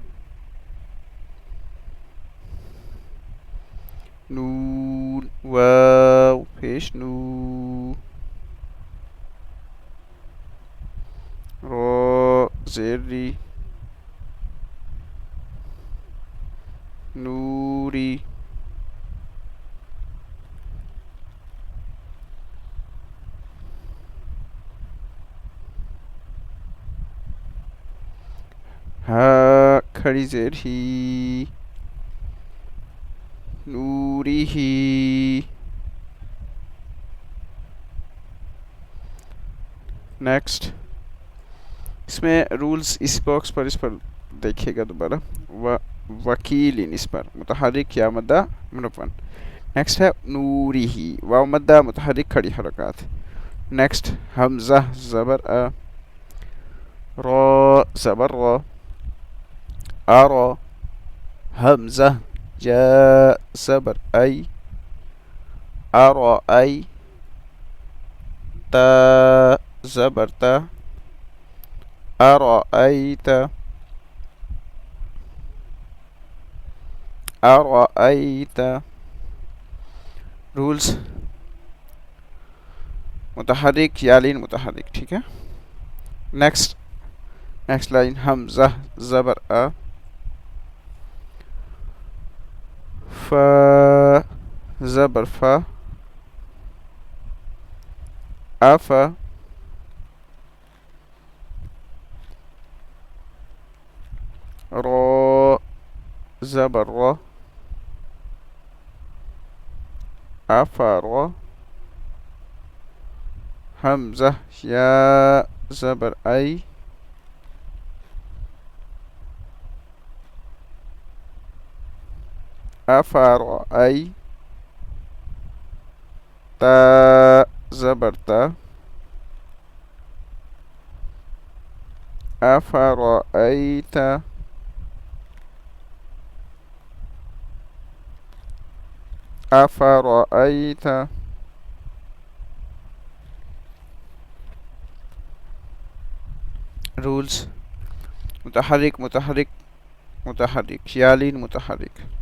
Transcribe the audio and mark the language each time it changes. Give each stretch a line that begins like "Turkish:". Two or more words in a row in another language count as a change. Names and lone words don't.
Urdu: نون واو پیش نو را زیر ری نوری ہا کھڑی زیر ہی نوری ہی نیکسٹ اس میں رولز اس باکس پر اس پر دیکھیے گا دوبارہ وکیل اس پر متحرک یا مدہ منون نیکسٹ ہے نوری ہی واو مدہ متحرک کھڑی حرکات نیکسٹ حمزہ زبر ا را زبر را ارا حمزہ جا زبر ای ارا ای تا زبر تا
Arabic: أرأيت أرأيت
Urdu: رولز متحرک یالین متحرک ٹھیک ہے نیکسٹ لائن حمزہ زبر ا ف زبر فا اف را زبر را افر حمزہ یا زبر ای افر ای تا زبر تا
Arabic: أفرأيت أفرأيت
Urdu: رولز متحرك متحرك متحرك يالين متحرك